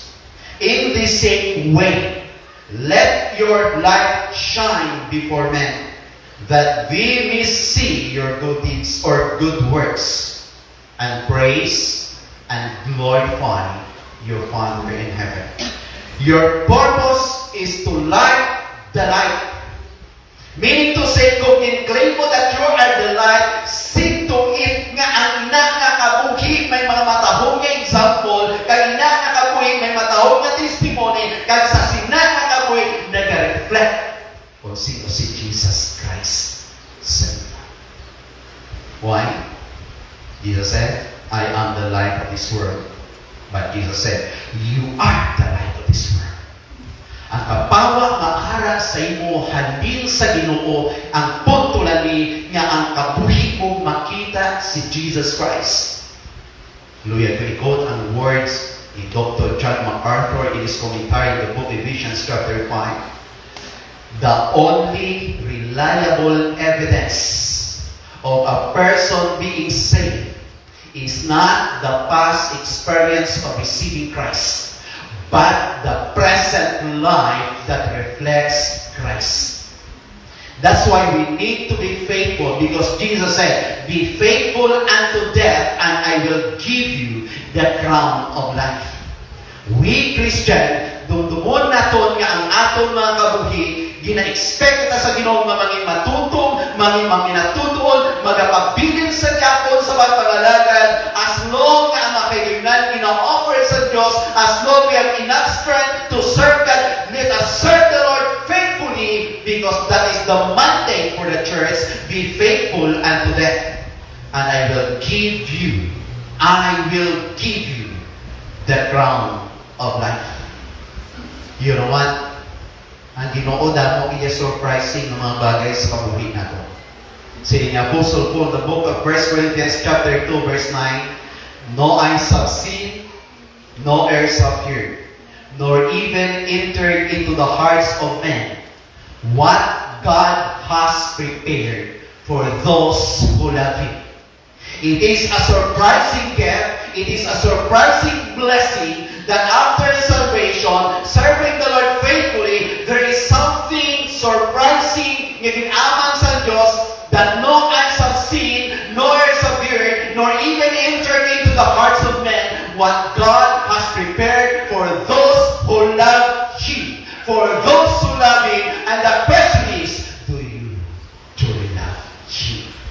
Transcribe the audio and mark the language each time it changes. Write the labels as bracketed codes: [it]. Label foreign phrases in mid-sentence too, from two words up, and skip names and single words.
[en] In the same way, let your light shine before men, that they may see your good deeds or good works, and praise and glorify your Father in heaven. Your purpose is to light the light. Meaning to say, [hil] kung in-claim mo [en] that you are the light, see to it [hil] nga ang ina nga kabuhi may mga matahong nga example, kag ina nga kabuhi may matahong nga testimony, kag sa sina nga kabuhi nag-reflect kung sino si Jesus Christ. [en] Why? Jesus said, I am the light of this world. But Jesus said, you are the light of this world. [hil] Ang kapawa maara sa imo halin sa Ginoo ang puntulani nga ang kabuhi mo makita si Jesus Christ. [en] Hallelujah. To quote ang words ni Dr. John MacArthur in his commentary on the book of Ephesians chapter 5. The only reliable evidence of a person being saved is not the past experience of receiving Christ, but the present life that reflects Christ. That's why we need to be faithful, because Jesus said, be faithful unto death, and I will give you the crown of life. We Christian, [hil] dumdumon naton nga ang aton mga kabuhi, gina-expect na sa Ginoo nga mangin matutong, mangin maminatutuon, magapabilin sa Diakon sa pagpangalagad, [en] as long [hil] nga ang makailunan gina-offer sa Diyos, [en] as long we have enough strength to serve God, let us serve the Lord faithfully, because that is the mandate for the church, be faithful unto death, and I will give you the crown of life. You know what? [hil] Ang Ginoo damo iya surprising ng mga bagay sa kabuhi nato. [en] Say ni Apostle Paul, the book of 1 Corinthians chapter 2 verse 9, no eyes have seen, no ears have heard, nor even entered into the hearts of men what God has prepared for those who love Him. It is a surprising gift, it is a surprising blessing that after salvation, serving the Lord faithfully, there is something surprising [hil] nga ginaman sa Diyos [en] that no eyes have seen, no ears have heard, nor even entered into the hearts of men what God has prepared for those who love Him. For those who love Him, and the question is, do you truly love Him?